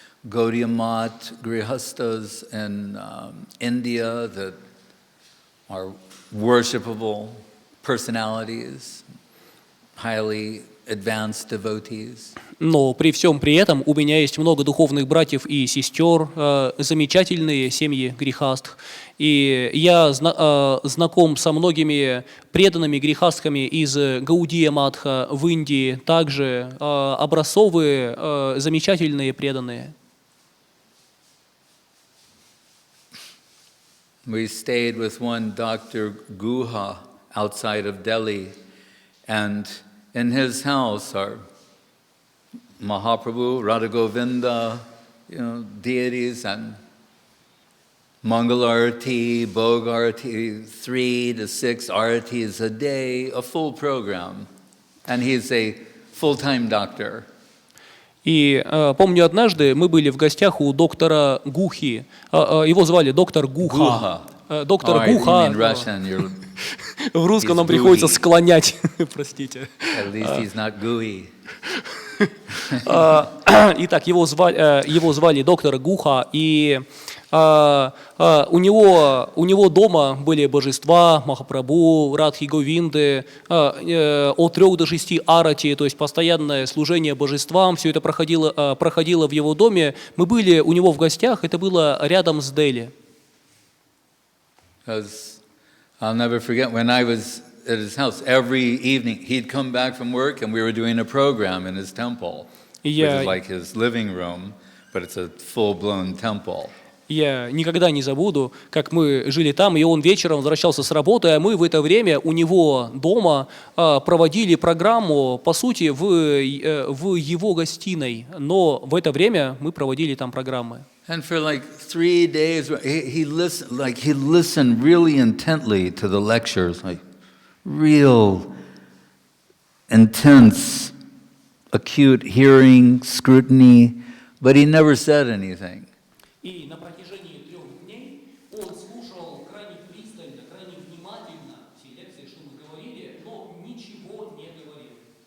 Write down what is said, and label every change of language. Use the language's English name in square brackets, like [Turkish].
[English] Gaudiya Math Grihastas in India that are worshipable personalities, highly advanced devotees. [Russian] Но при всем при этом у меня есть много духовных братьев и сестер, замечательные семьи грехастх. И я знаком со многими преданными грехастхами из Гаудия Матха в Индии, также образцовые, замечательные преданные. [English] We stayed with one Dr. Guha outside of Delhi, and in his house are Mahaprabhu, Radha Govinda, deities, and Mangal Arati, Bhog Arati, 3 to 6 Aratis a day, a full program. And he's a full-time doctor. [Russian] И помню, однажды мы были в гостях у доктора Гухи. Его звали доктор Гуха. Доктор Гуха. В русском нам приходится склонять. Простите. [English] At least he's not gooey. [Russian] Итак, его звали доктор Гуха, и у него дома были божества, Махапрабху, Радхи Говинды, от 3 до 6 арати, то есть постоянное служение божествам, все это проходило в его доме. Мы были у него в гостях, это было рядом с Дели. [English] I'll never forget when I was at his house, every evening he'd come back from work and we were doing a program in his temple, which is like his living room, but it's a full-blown temple. [Russian] Я никогда не забуду, как мы жили там, и он вечером возвращался с работы, а мы в это время у него дома проводили программу, по сути, в его гостиной, но в это время мы проводили там программы. [English] And for like 3 days, he listened really intently to the lectures, like real intense, acute hearing, scrutiny, but he never said anything. [Russian] И на протяжении 3 дней он слушал крайне пристально, крайне внимательно все лекции, что мы говорили, но ничего не говорил.